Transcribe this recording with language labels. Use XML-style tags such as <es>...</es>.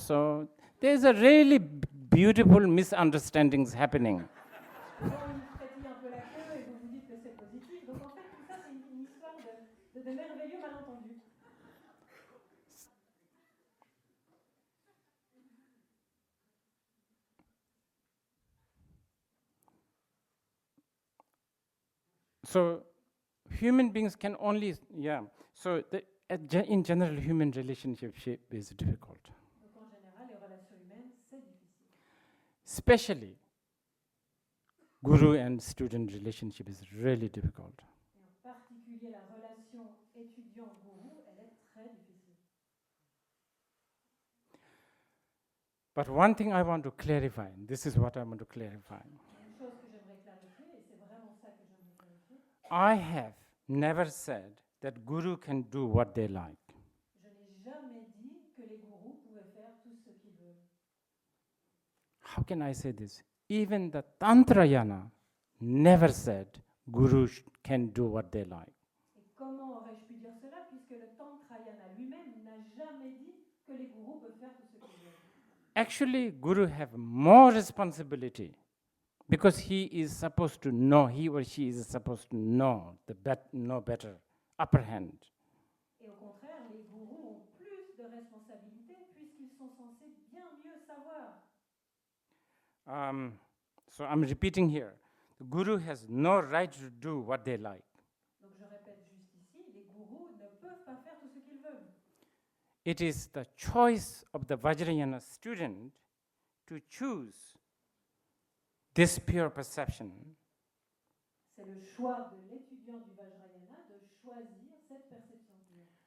<en>So there's a really beautiful misunderstandings happening.</en> <fr>Souvent, il frétille un peu la queue et vous vous dites que c'est positif. Donc en fait, tout ça, c'est une histoire de merveilleux malentendus.</fr> <en>So human beings can only, so in general, human relationship is difficult.</en> <fr>Donc en général, les relations humaines, c'est difficile.</fr> <en>Especially guru and student relationship is really difficult.</en> <fr>Et en particulier, la relation étudiant-gourou, elle est très difficile.</fr> <en>But one thing I want to clarify, and this is what I want to clarify.</en> <fr>Une chose que j'aimerais clarifier, et c'est vraiment ça que j'aimerais clarifier,</fr> <en>I have never said that guru can do what they like.</en> <fr>je n'ai jamais dit que les gourous pouvaient faire tout ce qu'ils veulent.</fr> <en>How can I say this? Even the Tantrayana never said guru can do what they like.</en> <fr>Et comment aurais-je pu dire cela puisque le Tantrayana lui-même n'a jamais dit que les gourous peuvent faire tout ce qu'ils veulent.</fr> <en>Actually, guru have more responsibility because he is supposed to know, he or she is supposed to know know better, upper hand.</en> <fr>Et au contraire, les gourous ont plus de responsabilités puisqu'ils sont censés bien mieux savoir.</fr> <en>So I'm repeating here. The guru has no right to do what they like.</en> <fr>Donc je répète juste ici, les gourous ne peuvent pas faire tout ce qu'ils veulent.</fr> <en>It is the choice of the Vajrayana student to choose this pure perception.</en> <fr>C'est le choix de l'étudiant du Vajrayana de choisir cette perception pure.</fr>